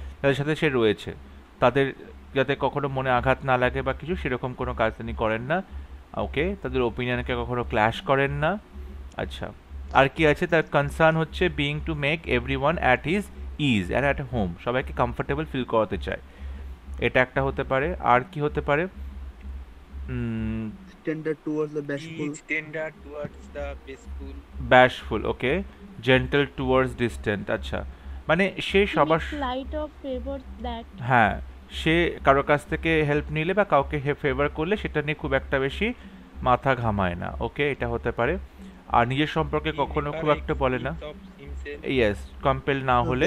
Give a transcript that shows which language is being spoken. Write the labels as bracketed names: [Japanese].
[Bangla] তাদের সাথে সে রয়েছে, তাদের যাতে কখনো মনে আঘাত না লাগে বা কিছু সেরকম কোনো কাজ তিনি করেন না, ওকে, তাদের ওপিনিয়নকে কখনো ক্ল্যাশ করেন না। আচ্ছা, আর কি আছে? তার কনসার্ন হচ্ছে [English] being to make everyone at his ease and at home, [Bangla] সবাইকে কমফোর্টেবল ফিল করাতে চায়, এটা একটা হতে পারে। আর কি হতে পারে? [English] Tender towards the bashful. He is tender towards the bashful. [Bangla] ব্যাশফুল, okay, [English] gentle towards distant, [Bangla] আচ্ছা, মানে সে সবার, [English] light of favour that, [Bangla] হ্যাঁ, সে কারোর কাছ থেকে হেল্প নিলে বা কাউকে ফেভার করলে সেটা নিয়ে খুব একটা বেশি মাথা ঘামায় না, ওকে, এটা হতে পারে। আর নিজের সম্পর্কে কখনো খুব একটা বলে না, ইয়েস, কম্পেল না হলে,